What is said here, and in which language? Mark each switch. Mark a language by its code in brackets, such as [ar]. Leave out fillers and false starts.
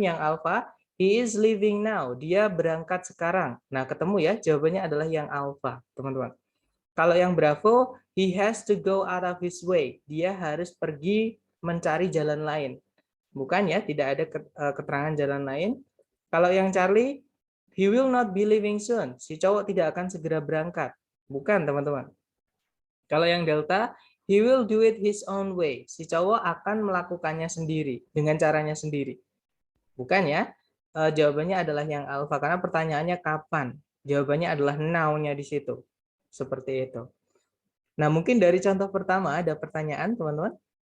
[id] Yang [en] alpha, he is leaving now. [id] Dia berangkat sekarang. Nah, ketemu ya, jawabannya adalah yang alpha, teman-teman. Kalau yang [en] bravo, he has to go out of his way. [id] Dia harus pergi mencari jalan lain. Bukan ya, tidak ada keterangan jalan lain. Kalau yang [en] Charlie, he will not be leaving soon. [id] Si cowok tidak akan segera berangkat. Bukan, teman-teman. Kalau yang [en] Delta, he will do it his own way. [id] Si cowok akan melakukannya sendiri, dengan caranya sendiri. Bukan ya? Jawabannya adalah yang alpha, karena pertanyaannya kapan. Jawabannya adalah now-nya di situ. Seperti itu. Nah, mungkin dari contoh pertama ada pertanyaan, teman-teman?